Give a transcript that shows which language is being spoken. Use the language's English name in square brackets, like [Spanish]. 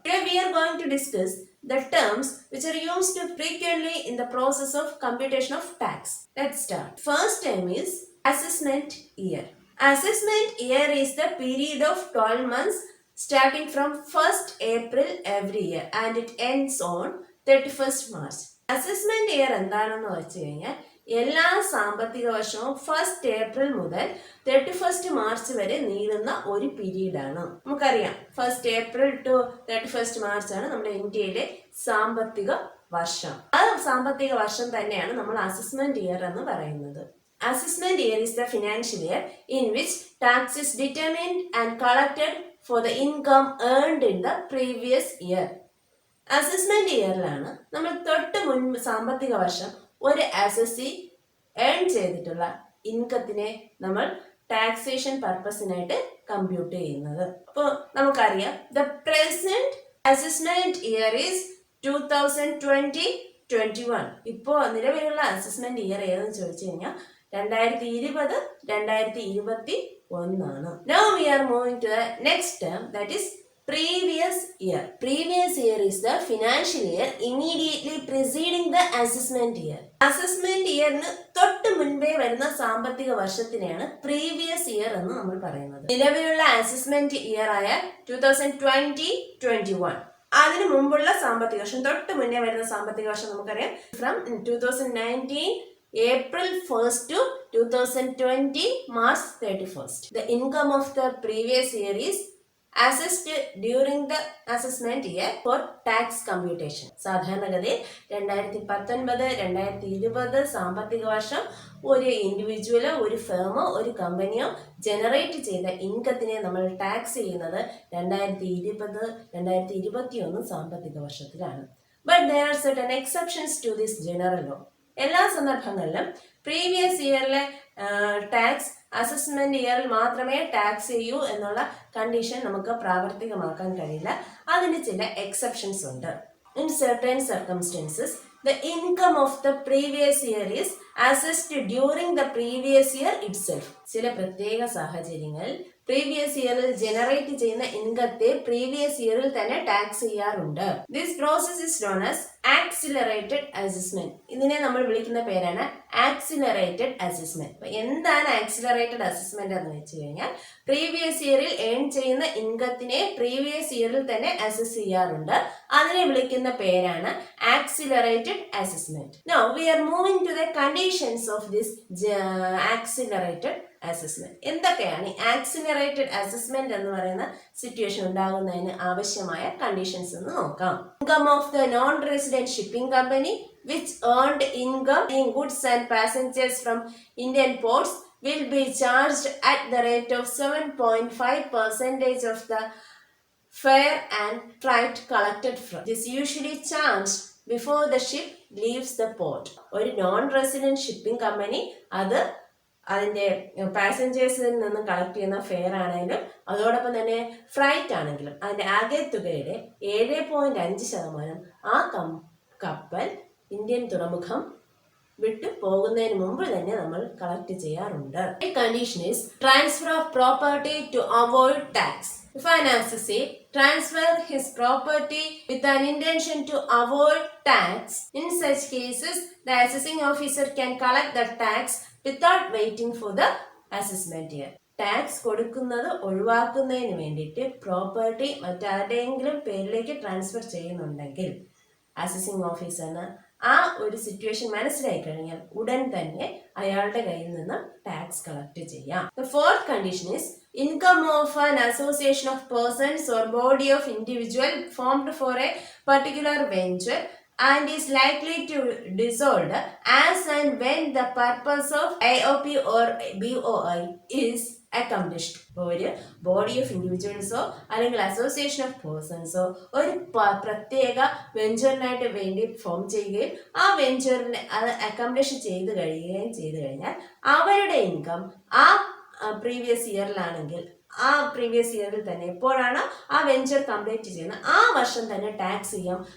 [English] Today we are going to discuss the terms which are used frequently in the process of computation of tax. Let's start. First term is assessment year. Assessment year is the period of 12 months starting from 1st April every year and it ends on 31st March. [Malayalam] Assessment year എന്താണെന്ന് വെച്ച് കഴിഞ്ഞാൽ എല്ലാ സാമ്പത്തിക വർഷവും 1st April മുതൽ 31st March വരെ നീളുന്ന ഒരു പീരീഡാണ്. നമുക്കറിയാം 1st April to 31st March ആണ് നമ്മുടെ ഇന്ത്യയിലെ സാമ്പത്തിക വർഷം. ആ സാമ്പത്തിക വർഷം തന്നെയാണ് നമ്മൾ അസസ്മെന്റ് ഇയർ എന്ന് പറയുന്നത്. [English] Assessment year is the financial year in which tax is determined and collected for the income earned in the previous year. [Malayalam] Assessment ഇയറിലാണ് നമ്മൾ തൊട്ട് മുൻപ് സാമ്പത്തിക വർഷം ഒരു അസസി ഏൺ ചെയ്തിട്ടുള്ള ഇൻകത്തിനെ നമ്മൾ ടാക്സേഷൻ പർപ്പസിനായിട്ട് കമ്പ്യൂട്ട് ചെയ്യുന്നത്. അപ്പോൾ നമുക്കറിയാം [English] The present assessment year is 2020-21. [Malayalam] ഇപ്പോൾ നിലവിലുള്ള അസസ്മെന്റ് ഇയർ ഏതെന്ന് ചോദിച്ചു കഴിഞ്ഞാൽ 2020-2021. [English] Now we are moving to the next term, that is previous year. Previous year is the financial year immediately preceding the assessment year. [Malayalam] Assessment yearന് തൊട്ട് മുൻപേ വരുന്ന സാമ്പത്തിക വർഷത്തിനെയാണ് previous year എന്ന് നമ്മൾ പറയുന്നത്. നിലവിലുള്ള അസസ്മെന്റ് ഇയർ ആയ 2020-21 അതിനു മുമ്പുള്ള സാമ്പത്തിക വർഷം തൊട്ട് മുന്നേ വരുന്ന സാമ്പത്തിക വർഷം നമുക്കറിയാം [English] From 2019 April 1st to 2020 March 31st. The income of the previous year is assessed during the assessment year for tax computation. [Malayalam] സാധാരണഗതിയിൽ 2019-2020 സാമ്പത്തിക വർഷം ഒരു ഇൻഡിവിജ്വലോ ഒരു ഫേമോ ഒരു കമ്പനിയോ ജനറേറ്റ് ചെയ്ത ഇൻകത്തിനെ നമ്മൾ ടാക്സ് ചെയ്യുന്നത് 2020-2021 സാമ്പത്തിക വർഷത്തിലാണ്. [English] But there are certain exceptions to this general law. [Malayalam] എല്ലാ സന്ദർഭങ്ങളിലും പ്രീവിയസ് ഇയറിലെ ടാക്സ് അസസ്മെന്റ് ഇയറിൽ മാത്രമേ ടാക്സ് ചെയ്യൂ എന്നുള്ള കണ്ടീഷൻ നമുക്ക് പ്രാവർത്തികമാക്കാൻ കഴിയില്ല. അതിന് ചില എക്സെപ്ഷൻസ് ഉണ്ട്. [English] In certain circumstances the income of the previous year is assessed during the previous year itself. [Malayalam] ചില പ്രത്യേക സാഹചര്യങ്ങളിൽ പ്രീവിയസ് ഇയറിൽ ജനറേറ്റ് ചെയ്യുന്ന ഇൻകത്തെ പ്രീവിയസ് ഇയറിൽ തന്നെ ടാക്സ് ചെയ്യാറുണ്ട്. [English] This process is known as accelerated assessment. [Malayalam] ഇതിനെ നമ്മൾ വിളിക്കുന്ന പേരാണ് ആക്സിലറേറ്റഡ് അസസ്മെന്റ്. അപ്പൊ എന്താണ് ആക്സിലറേറ്റഡ് അസസ്മെന്റ് എന്ന് വെച്ച് കഴിഞ്ഞാൽ പ്രീവിയസ് ഇയറിൽ ഏൺ ചെയ്യുന്ന ഇൻകത്തിനെ പ്രീവിയസ് ഇയറിൽ തന്നെ അസസ് ചെയ്യാറുണ്ട്. അതിനെ വിളിക്കുന്ന പേരാണ് accelerated assessment. [English] Now we are moving to the conditions of this accelerated assessment. [Malayalam] എന്തൊക്കെയാണ് ആക്സിലറേറ്റഡ് അസസ്മെന്റ് എന്ന് പറയുന്ന സിറ്റുവേഷൻ ഉണ്ടാകുന്നതിന് ആവശ്യമായ കണ്ടീഷൻസ് എന്ന് നോക്കാം. [English] Income of the non resident shipping company which earned income in goods and passengers from Indian ports will be charged at the rate of 7.5% of the fare and freight collected from. This usually charged before the ship leaves the port. [Malayalam] ഒരു non resident shipping company അത് അതിൻ്റെ പാസഞ്ചേഴ്സിൽ നിന്ന് collect ചെയ്യുന്ന fair ആണെങ്കിലും അതോടൊപ്പം തന്നെ freight ആണെങ്കിലും അതിൻ്റെ ആകെ തുകയുടെ 7.5% ആ കപ്പൽ ഇന്ത്യൻ തുറമുഖം വിട്ടു പോകുന്നതിന് മുമ്പ് തന്നെ നമ്മൾ കളക്ട് ചെയ്യാറുണ്ട്. [English] The condition is transfer of property to avoid tax. If an assessee transfer his property with an intention to avoid tax, in such cases the assessing officer can collect the tax without waiting for the assessment year. [Malayalam] Tax കൊടുക്കുന്നത് ഒഴിവാക്കുന്നതിന് വേണ്ടിയിട്ട് property മറ്റാരുടെയെങ്കിലും പേരിലേക്ക് transfer ചെയ്യുന്നുണ്ടെങ്കിൽ assessing ഓഫീസറിന് ആ ഒരു situation മനസ്സിലായി കഴിഞ്ഞാൽ ഉടൻ തന്നെ അയാളുടെ കയ്യിൽ നിന്ന് ടാക്സ് കളക്ട് ചെയ്യാം. [English] The fourth condition is income of an association of persons or body of individual formed for a particular venture and is likely to dissolve as and when the purpose of AOP or BOI is accomplished. [Malayalam] ഒരു body of ഇൻഡിവിജ്വൽസോ അല്ലെങ്കിൽ association of പേഴ്സൺസോ ഒരു പ്രത്യേക വെഞ്ചറിനായിട്ട് വേണ്ടി form ചെയ്യുകയും ആ വെഞ്ചറിനെ അത് accomplish ചെയ്ത് കഴിഞ്ഞാൽ അവരുടെ ഇൻകം ആ പ്രീവിയസ് ഇയറിലാണെങ്കിൽ ആ പ്രീവിയസ് ഇയറിൽ തന്നെ എപ്പോഴാണ് ആ വെഞ്ചർ കംപ്ലീറ്റ് ചെയ്യുന്നത് ആ വർഷം തന്നെ ടാക്സ് ചെയ്യാം.